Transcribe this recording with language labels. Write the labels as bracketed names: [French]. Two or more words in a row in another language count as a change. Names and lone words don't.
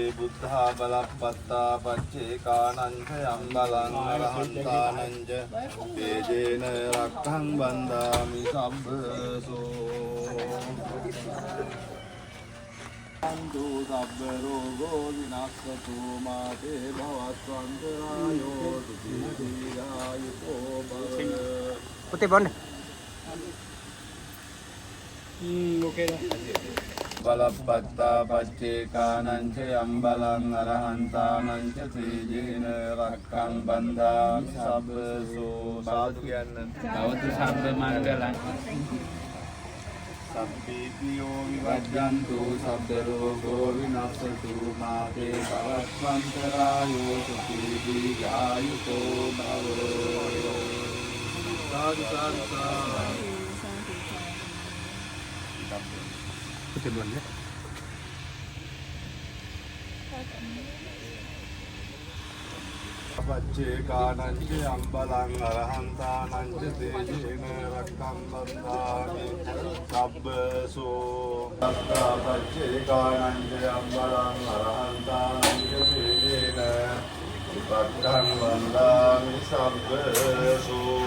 [Pali] buddha balapatta paccekānañca yambalang arahantānañca tejena rakkhaṃ bandhāmi sabbaso Antu sabba rogo vinassatu mate bhavatvantarayo sukhe dīghāyuko bhava [Malay] Putih bond. Okay dah. [Pali] Balapatta paccekānañca yambalang arahantānañca tejena rakkhaṃ bandhāmi sabbaso sadhu kiyanna. Tawatu sabba mangalang. Sabbitiyo vivajjantu sabba rogo vinassatu mate bhavatvantarayo sukhe dīghāyuko bhava Sadhu, sadhu, sadhu. [Malay] Putih bond ya. [Pali] Paccekānañca yambalang arahantānañca tejena rakkhaṃ bandhāmi sabbaso Paccekānañca yambalang arahantānañca tejena rakkhaṃ bandhāmi sabbaso